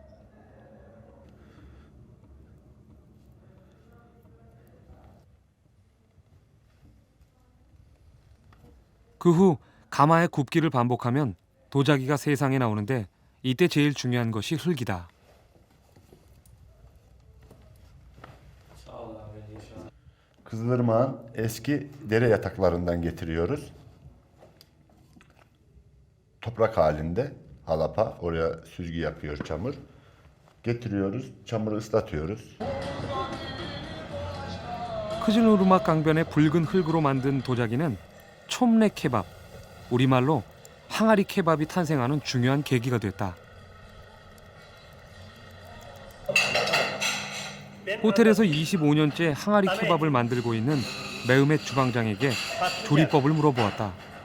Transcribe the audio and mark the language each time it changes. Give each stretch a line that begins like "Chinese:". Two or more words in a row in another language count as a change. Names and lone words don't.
Korean: 그 후 가마의 굽기를 반복하면 도자기가 세상에 나오는데 이때 제일 중요한 것이 흙이다.
Turkish: Kızılırmak'ın eski dere yataklarından getiriyoruz. Toprak halinde halapa, oraya süzgü yapıyor çamur. Getiriyoruz, çamuru ıslatıyoruz.
Korean: 크즐-으르막 강변의 붉은 흙으로 만든 도자기는 촘레 케밥, 우리말로 항아리 케밥이 탄생하는 중요한 계기가 됐다. 호텔에서 25년째 항아리 케밥을 만들고 있는 메흐멧 주방장에게 조리법을 물어보았다.